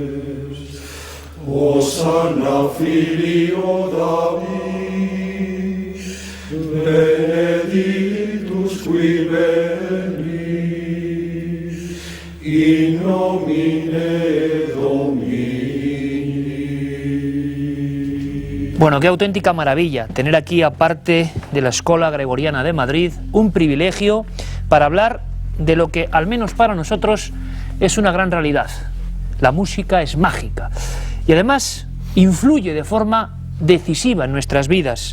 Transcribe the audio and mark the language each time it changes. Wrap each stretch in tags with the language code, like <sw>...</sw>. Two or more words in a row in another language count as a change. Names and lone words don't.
<la>dicentes, Hosanna filio David, benedictus qui venis, in nomine Domini.</la> <es>Bueno, qué auténtica maravilla tener aquí, aparte de la Escola Gregoriana de Madrid, un privilegio para hablar de lo que, al menos para nosotros, es una gran realidad. La música es mágica y además influye de forma decisiva en nuestras vidas.</es>